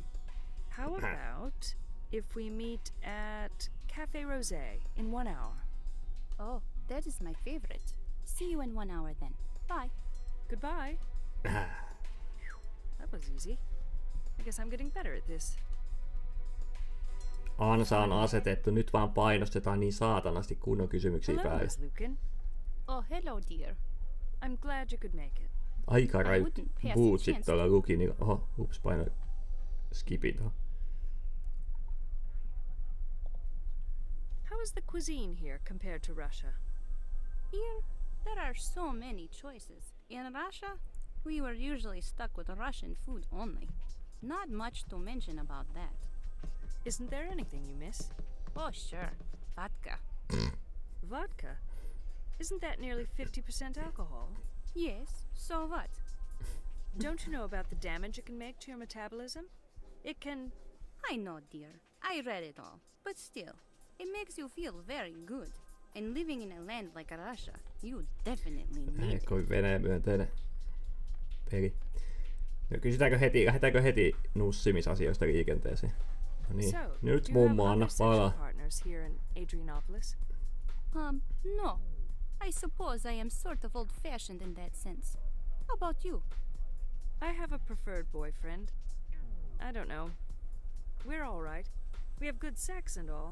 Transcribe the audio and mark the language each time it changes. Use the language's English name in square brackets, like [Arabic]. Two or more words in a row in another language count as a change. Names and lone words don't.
[English] How about if we meet at Café Rosé in 1 hour? Oh, that is my favorite. See you in 1 hour then. Bye. Goodbye. That was easy. I guess I'm getting better at this. [Finnish] Ansa on asetettu, nyt vaan painostetaan niin saatanasti kunnon kysymyksiä [English] Hello, [Finnish] päälle. [English] Ms. Lucan. Oh, hello, dear. I'm glad you could make it. [Finnish] aika [English] I [Finnish] raju [English] wouldn't pass a bullshit chance. [Finnish] tuolla luki, niin oho, ups, painoin skipin tuohon. [English] How is the cuisine here compared to Russia? Here, there are so many choices. In Russia, we were usually stuck with Russian food only. Not much to mention about that. Isn't there anything you miss? Oh, sure. Vodka. Vodka? Isn't that nearly 50% alcohol? Yes, so what? Don't you know about the damage it can make to your metabolism? It can... I know, dear. I read it all. But still, it makes you feel very good. And living in a land like Russia, you definitely need [Finnish] Ei [English] it. [Finnish] kovin Venäjä myönteinen peli. No, lähdetäänkö heti nussimisasioista liikenteeseen? No niin, [English] So, [Finnish] nyt [English] do you have [Finnish] mummo, [English] other [Finnish] anna [English] sexual [Finnish] palaa. [English] partners here in Adrianopolis? No. I suppose I am sort of old-fashioned in that sense. How about you? I have a preferred boyfriend. I don't know. We're all right. We have good sex and all.